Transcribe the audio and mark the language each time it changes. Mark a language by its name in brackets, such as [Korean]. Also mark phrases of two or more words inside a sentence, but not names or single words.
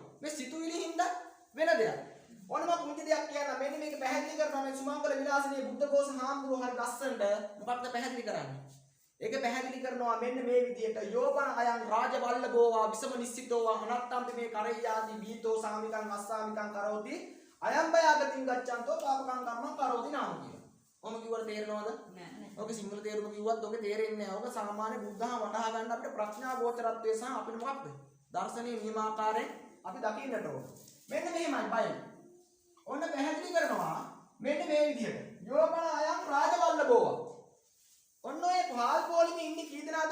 [Sinhala] මේ සිතුවිලි හින්දා වෙන දෙයක්. ඕනම පුංචි දෙයක් කියන්න මෙන්න මේක පැහැදිලි කරනවා මේ සුමංගල විලාසිනේ බුද්ධඝෝෂ හාමුදුරුවෝ හරි ලස්සනට මොකක්ද පැහැදිලි කරන්නේ? ඒක පැහැදිලි කරනවා මෙන්න මේ විදිහට [Pali] යෝපන අයං රාජවල්ලභෝවා විසම නිස්සිතෝවා අනත්තම්පි මේ කරෙය්‍යාති බීතෝ සාමිකං අස්සාමිකං කරෝති අයං බයාගතින් ගච්ඡන්තෝ පාපකං කම්මං කරෝති නාම කියලා. [Sinhala] ඔම කිව්වට තේරෙනවද? නෑ. ඔක සිංහල තේරුම කිව්වත් ඔක තේරෙන්නේ නෑ. ඔක සාමාන්‍ය බුද්ධහම වටහා ගන්න අපිට ප්‍රඥා ගෝචරත්වය සහ අපිට මොකක්ද? දර්ශනීය නියමාකාරයෙන් අපි දකින්නට ඕන. මෙන්න මෙහෙමයි බය. ඔන්න පැහැදිලි කරනවා මෙන්න මේ විදිහට. [Pali] යෝපන අයං රාජවල්ලභෝවා. [Sinhala] ඔන්න ඔය පාල් පොලිමේ ඉන්නේ කී දෙනාද?